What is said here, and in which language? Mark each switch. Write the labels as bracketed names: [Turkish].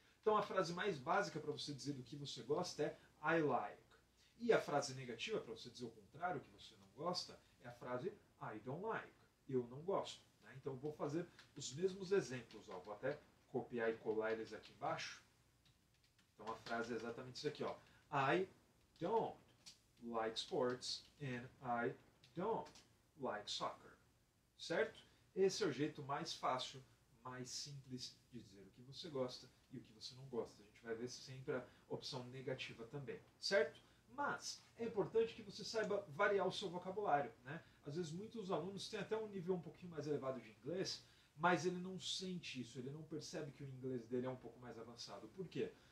[Portuguese] Então a frase mais básica para você dizer do que você gosta é [English] I like. [Portuguese] E a frase negativa, para você dizer o contrário, que você não gosta, é a frase [English] I don't like. [Portuguese] Eu não gosto. Né? Então eu vou fazer os mesmos exemplos. Ó. Vou até copiar e colar eles aqui embaixo. Então a frase é exatamente isso aqui. Ó. [English] I don't like sports and I don't like soccer. [Portuguese] Certo? Esse é o jeito mais fácil, mais simples de dizer o que você gosta e o que você não gosta. A gente vai ver sempre a opção negativa também. Certo? Mas é importante que você saiba variar o seu vocabulário. Né? Às vezes muitos alunos têm até um nível um pouquinho mais elevado de inglês, mas ele não sente isso, ele não percebe que o inglês dele é um pouco mais avançado. Por quê?